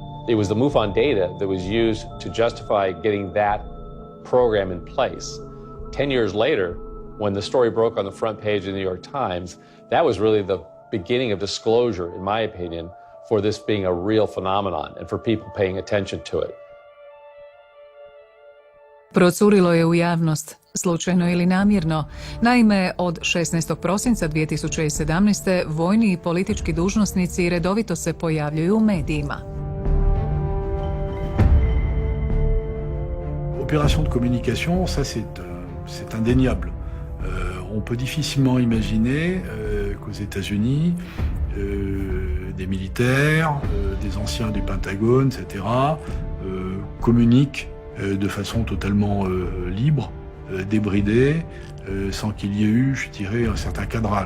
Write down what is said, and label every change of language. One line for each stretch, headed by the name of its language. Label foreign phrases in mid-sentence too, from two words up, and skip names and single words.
English: It was the MUFON data that was used to justify getting that program in place. 10 years later, when the story broke on the front page of the New York Times, that was really the beginning of disclosure, in my opinion, for this being a real phenomenon and for people paying attention to it.
Croatian: Procurilo je u javnost, slučajno ili namjerno. Naime, od 16. prosinca 2017. vojni i politički dužnosnici redovito se pojavljuju u medijima.
French: Opération de communication, ça c'est indéniable. On peut difficilement imaginer qu'aux États-Unis, des militaires, des anciens du Pentagone, etc., communiquent de façon totalement libre, débridée, sans qu'il y ait eu, je dirais, un certain cadrage.